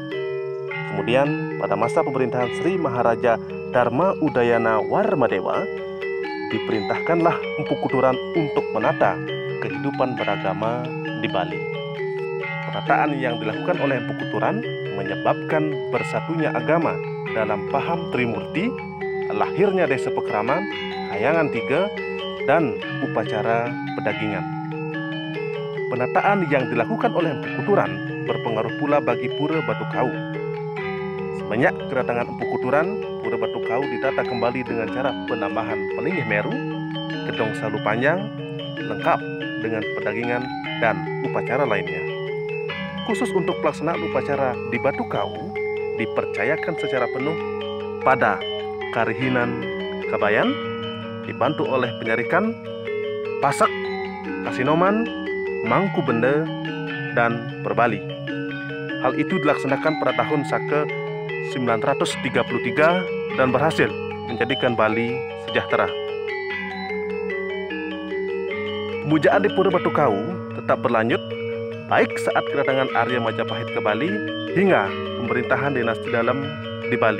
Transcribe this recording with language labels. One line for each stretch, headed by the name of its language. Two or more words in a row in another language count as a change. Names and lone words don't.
Indonesian: Kemudian pada masa pemerintahan Sri Maharaja Dharma Udayana Warmadewa, diperintahkanlah Empu Kuturan untuk menata kehidupan beragama di Bali. Penataan yang dilakukan oleh Empu Kuturan menyebabkan bersatunya agama dalam paham Trimurti, lahirnya desa Pekraman, Kayangan 3, dan upacara pedagingan. Penataan yang dilakukan oleh Empu Kuturan berpengaruh pula bagi Pura Batu Kau. Semenjak kedatangan Empu Kuturan, Pura Batu Kau ditata kembali dengan cara penambahan Pelinggih Meru, gedong salu panjang, lengkap dengan pedagingan dan upacara lainnya. Khusus untuk pelaksanaan upacara di Batu Kau dipercayakan secara penuh pada Karihinan Kabayan, dibantu oleh penyarikan, pasak, kasinoman, mangku benda, dan perbali. Hal itu dilaksanakan pada tahun Saka 933 dan berhasil menjadikan Bali sejahtera. Pemujaan di Pura Batu Kau tetap berlanjut baik saat kedatangan Arya Majapahit ke Bali hingga pemerintahan dinasti Dalem di Bali.